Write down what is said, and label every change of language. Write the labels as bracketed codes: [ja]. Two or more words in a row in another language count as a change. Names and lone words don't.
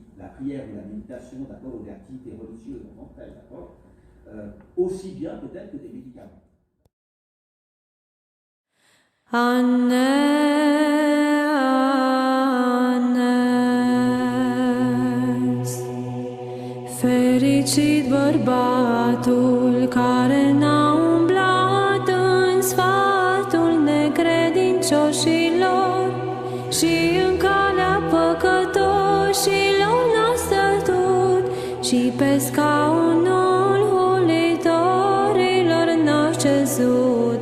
[fr] La prière ou la méditation, d'accord, ou l'activité religieuse en tant que telle, d'accord, aussi bien peut-être que des médicaments. Anes, [ro] fericit bărbatul care n-a umblat în sfatul necredincioșilor și în calea păcătoșilor n-a stătut, ci pe scaunul hulitorilor n-a șezut.